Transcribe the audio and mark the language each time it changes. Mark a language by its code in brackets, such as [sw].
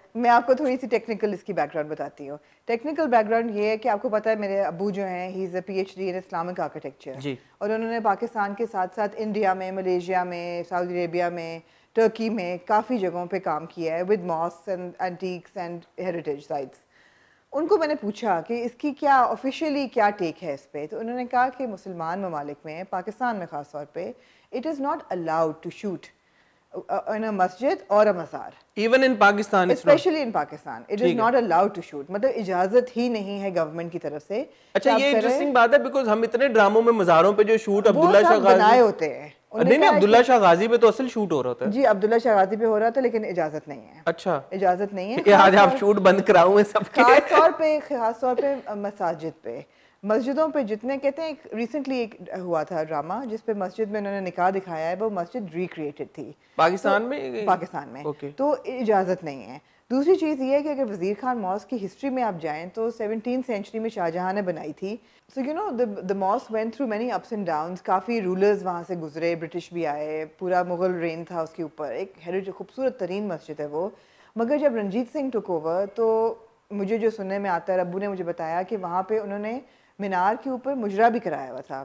[ur] میں آپ کو تھوڑی سی ٹیکنیکل اس کی بیک گراؤنڈ بتاتی ہوں. ٹیکنیکل بیک گراؤنڈ یہ ہے کہ آپ کو پتا ہے میرے ابو جو ہیں [en] he is a P H D in Islamic architecture, [ur] اور انہوں نے پاکستان کے ساتھ ساتھ انڈیا میں, ملیشیا میں, سعودی عربیہ میں, ٹرکی میں کافی جگہوں پہ کام کیا ہے [en] With mosques and antiques and heritage sites. [ur] ان کو میں نے پوچھا کہ اس کی کیا آفیشیلی کیا ٹیک ہے اس پہ, تو انہوں نے کہا کہ مسلمان ممالک میں, پاکستان میں خاص طور پہ, [en] It is not allowed to shoot in a masjid or a mazar. Even in Pakistan, especially in Pakistan, it is not allowed to shoot. [ur] مطلب اجازت ہی نہیں ہے گورنمنٹ کی طرف سے. اچھا, یہ انٹرسٹنگ بات ہے بیکاز ہم اتنے ڈراموں میں مزاروں پہ جو شوٹ عبداللہ شاہ غازی بنائے ہوتے ہیں, نہیں عبداللہ شاہ غازی پہ تو اصل شوٹ ہو رہا تھا. جی عبداللہ شاہ غازی پہ ہو رہا تھا, لیکن اجازت نہیں ہے. اچھا, اجازت نہیں ہے. آج آپ شوٹ بند کراؤں میں سب کے, خاص طور پہ مساجد پہ, مسجدوں پہ جتنے کہتے ہیں. ریسنٹلی ایک ہوا تھا ڈرامہ جس پہ مسجد میں انہوں نے نکاح دکھایا ہے, وہ مسجد ریکریٹڈ تھی پاکستان میں, تو اجازت نہیں ہے. دوسری چیز یہ ہے کہ اگر وزیر خان ماسک کی ہسٹری میں آپ جائیں تو 17 سینچری میں شاہ جہاں نے بنائی تھی. [en] So you know the mosque went through many ups and downs. [ur] Coffee rulers وہاں سے گزرے, برٹش بھی آئے, پورا مغل رین تھا اس کے اوپر, ایک ہیریٹیج خوبصورت ترین مسجد ہے وہ. مگر جب رنجیت سنگھ ٹک اوور تو مجھے جو سننے میں آتا ہے, ابو نے مجھے بتایا کہ وہاں پہ انہوں نے مینار کے اوپر مجرا بھی کرایا ہوا تھا.